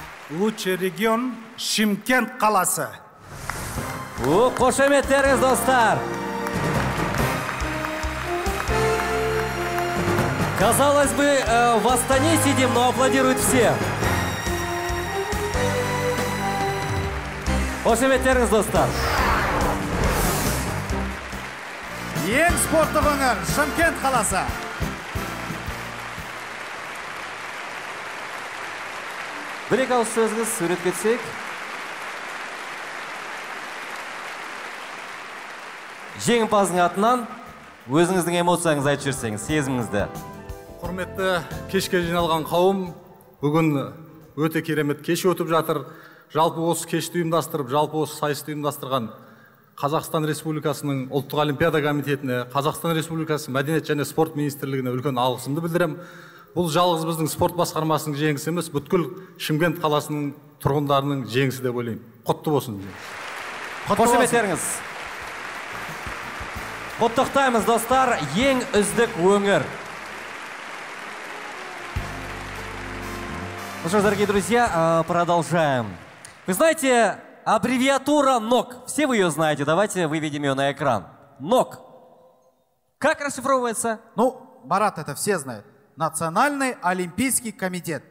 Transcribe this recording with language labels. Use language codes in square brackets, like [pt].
[ru] Лучший регион Шымкент қаласы. [kk] Қошеметтеріңіз, достар! [ru] Казалось бы, в Астане сидим, но аплодируют все. [kk] Қошеметтеріңіз, достар! Ең спорттық өңір Шымкент қаласы. Бір-екі ауыз сөзіңіз сурет кетсек. Жеңімпаздың атынан өзіңіздің эмоцияңызды айтып жіберсеңіз, сезіміңізді. Құрметті кешке жиналған қауым, бүгін өте керемет кеш өтіп жатыр. Жалпы осы кешті ұйымдастырып, жалпы осы сайысты ұйымдастырған Қазақстан Республикасының ұлттық олимпиада комитетіне, Қазақстан Республикасы мәдениет және спорт министрлігіне үлкен алғысымды білдірем. Бұл жалғыз біздің спорт басқармасының жеңісі емес, бүткіл Шымкент қаласының тұрғындарының жеңісі деп ойлаймын. Құтты болсын. Қошеметтеріңіз. Құттықтаймыз, достар, ең үздік өңір. [ru] Ну что ж, дорогие друзья, продолжаем. Вы знаете, аббревиатура НОК. Все вы ее знаете. Давайте выведем ее на экран. НОК. Как расшифровывается? Ну, Марат, это все знают. Национальный олимпийский комитет.